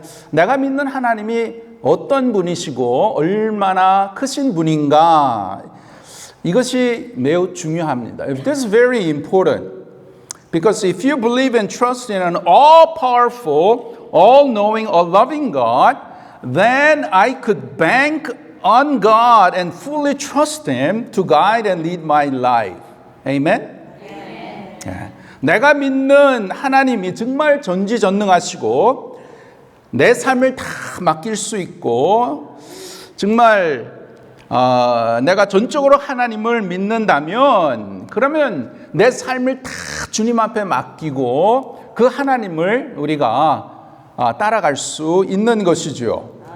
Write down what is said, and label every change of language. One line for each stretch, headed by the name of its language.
Korean: 내가 믿는 하나님이 어떤 분이시고 얼마나 크신 분인가? 이것이 매우 중요합니다.
English: This is very important. Because if you believe and trust in an all-powerful, all-knowing, all-loving God, then I could bank on God and fully trust Him to guide and lead my life. Amen? Amen.
Korean: 내가 믿는 하나님이 정말 전지전능하시고 내 삶을 다 맡길 수 있고 정말 내가 전적으로 하나님을 믿는다면 그러면 내 삶을 다 주님 앞에 맡기고 그 하나님을 우리가 따라갈 수 있는 것이죠.